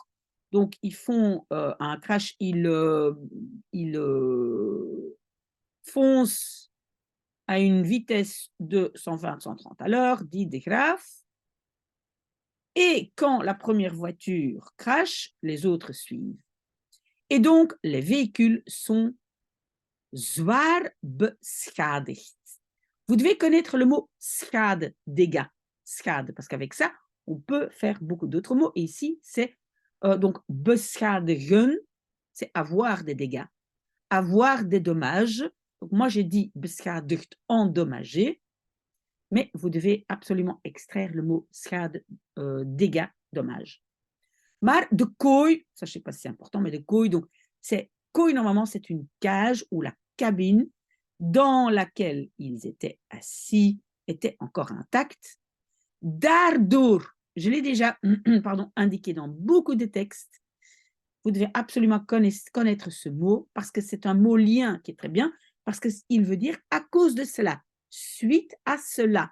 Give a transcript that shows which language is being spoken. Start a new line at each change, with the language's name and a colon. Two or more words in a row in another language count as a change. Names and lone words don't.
French: Donc, ils font un crash, ils foncent à une vitesse de 120-130 à l'heure, dit de Graaf. Et quand la première voiture crache, les autres suivent. Et donc, les véhicules sont
Dutch: zwaar beschadigd.
French: Vous devez connaître le mot schade, dégâts. Schade, parce qu'avec ça, on peut faire beaucoup d'autres mots. Et ici, c'est donc beschadigen, c'est avoir des dégâts, avoir des dommages. Donc moi, j'ai dit beschadigd, endommagé, mais vous devez absolument extraire le mot schade, dégâts, dommages.
Dutch: Maar de kooi,
French: ça je ne sais pas si c'est important, mais
Dutch: de kooi,
French: donc c'est kooi normalement c'est une cage ou la cabine dans laquelle ils étaient assis était encore intacte. Daardoor, je l'ai déjà pardon, indiqué dans beaucoup de textes, vous devez absolument connaître ce mot parce que c'est un mot lien qui est très bien, parce qu'il veut dire à cause de cela, suite à cela.